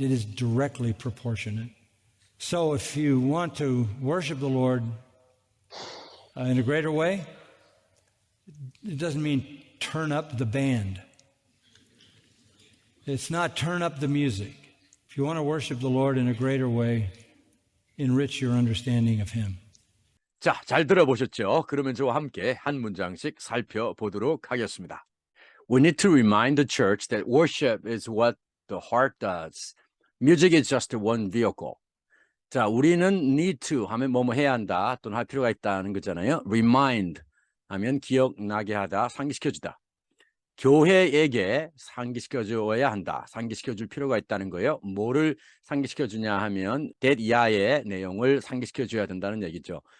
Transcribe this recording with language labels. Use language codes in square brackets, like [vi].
[en] It is directly proportionate. So if you want to worship the Lord in a greater way, it doesn't mean turn up the band. It's not turn up the music. If you want to worship the Lord in a greater way, enrich your understanding of Him. [ko] 자, 잘 들어보셨죠? 그러면 저와 함께 한 문장씩 살펴보도록 하겠습니다. [en] We need to remind the church that worship is what the heart does. Music is just one vehicle. [ko] 자, 우리는 [en] need to [ko] 하면 뭐뭐 해야 한다 또는 할 필요가 있다는 거잖아요. [en] Remind [ko] 하면 기억나게 하다, 상기시켜주다. 교회에게 상기시켜줘야 한다. 상기시켜줄 필요가 있다는 거예요. 뭐를 상기시켜주냐 하면 that 야의 내용을 상기시켜줘야 된다는 얘기죠.